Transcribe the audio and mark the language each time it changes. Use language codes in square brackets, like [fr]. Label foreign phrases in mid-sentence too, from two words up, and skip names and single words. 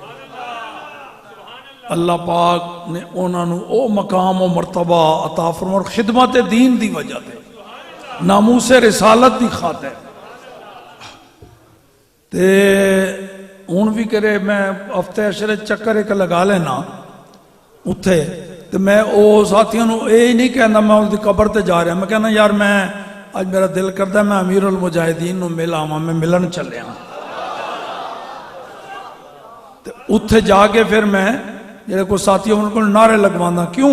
[pa] اللہ پاک نے انہوں نے او مقام و مرتبہ عطا فرما اور خدمت دین دی وجہ دے ناموس رسالت دی خاطر تے ہن بھی کرے میں ہفتے اشرے چکر ایک لگا لینا اتھے تے میں او ساتھیوں نو اے نہیں کہنا میں اس دی قبر تے جا رہا، میں کہنا یار میں آج [ur] میرا دل کرتا ہے [pa] میں امیر المجاہدین نو مل آواں، میں ملن چلے ہاں۔ تے اتھے جا کے پھر میں جڑے کوئی ساتھی ان کو نعرے لگوانا، کیوں؟